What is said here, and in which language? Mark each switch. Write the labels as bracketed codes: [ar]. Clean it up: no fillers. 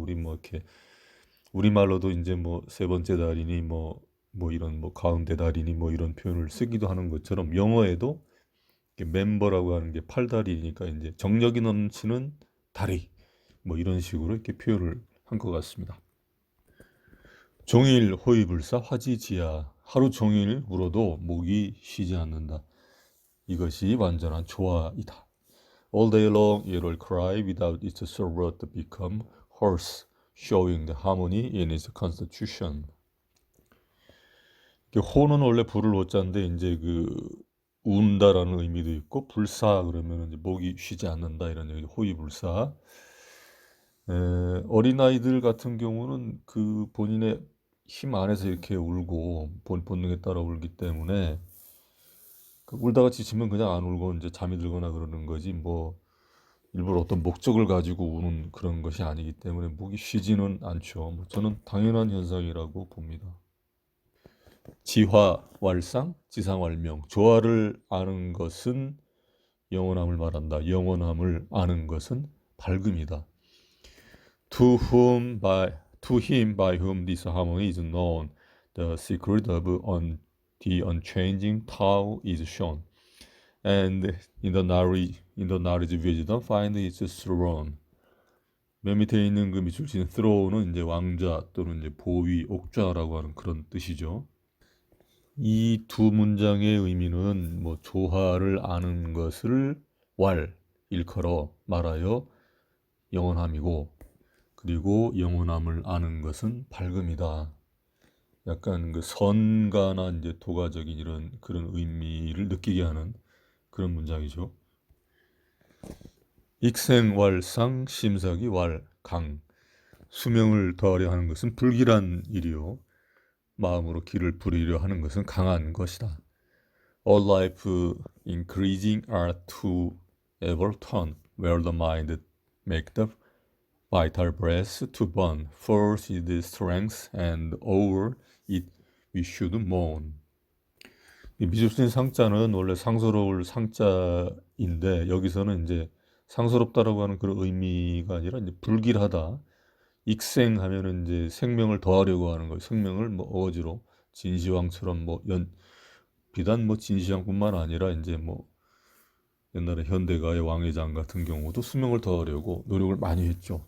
[ko] 우리 뭐 이렇게 우리말로도 이제 뭐 세 번째 다리니 뭐 이런 뭐 가운데 다리니 뭐 이런 표현을 쓰기도 하는 것처럼 영어에도 멤버라고 하는 게 팔다리니까 이제 정력이 넘치는 다리 뭐 이런 식으로 이렇게 표현을 한 것 같습니다. 종일 호위불사 화지지야. 하루 종일 울어도 목이 쉬지 않는다. 이것이 완전한 조화이다. [en] All day long it will cry without its throat to become hoarse, showing the harmony in its constitution. [ko] 호는 원래 불을 호자인데 이제 그 운다라는 의미도 있고 불사 그러면 이제 목이 쉬지 않는다 이런 얘기. 호위불사. 어린아이들 같은 경우는 그 본인의 힘 안에서 이렇게 울고 본능에 따라 울기 때문에 그 울다가 지치면 그냥 안 울고 이제 잠이 들거나 그러는 거지 뭐 일부러 어떤 목적을 가지고 우는 그런 것이 아니기 때문에 목이 쉬지는 않죠. 뭐 저는 당연한 현상이라고 봅니다. 지화왈상, 지상왈명. 조화를 아는 것은 영원함을 말한다. 영원함을 아는 것은 밝음이다. [en] To him by whom this harmony is known, the secret of the unchanging Tao is shown, and in the knowledge wisdom find its throne. [ko] 맨 밑에 있는 그 밑줄 친 throne은 이제 왕좌 또는 이제 보위, 옥좌라고 하는 그런 뜻이죠. 이 두 문장의 의미는 뭐 조화를 아는 것을 일컬어 말하여 영원함이고 그리고 영원함을 아는 것은 밝음이다. 약간 그 선가나 이제 도가적인 이런 그런 의미를 느끼게 하는 그런 문장이죠. 익생왈상 심사기 왈강. 수명을 더하려 하는 것은 불길한 일이요. 마음으로 길을 부리려 하는 것은 강한 것이다. [en] All life increasing are to ever turn, where the mind make the vital breath to burn. Force is the strength, and over it we should mourn. [ko] 이 미술신 상자는 원래 상서로울 상자인데 여기서는 이제 상서롭다라고 하는 그런 의미가 아니라 이제 불길하다. 익생하면은 이제 생명을 더하려고 하는 거예요. 생명을 뭐 어거지로 진시황처럼 뭐 비단 뭐 진시황뿐만 아니라 이제 뭐 옛날에 현대가의 왕회장 같은 경우도 수명을 더하려고 노력을 많이 했죠.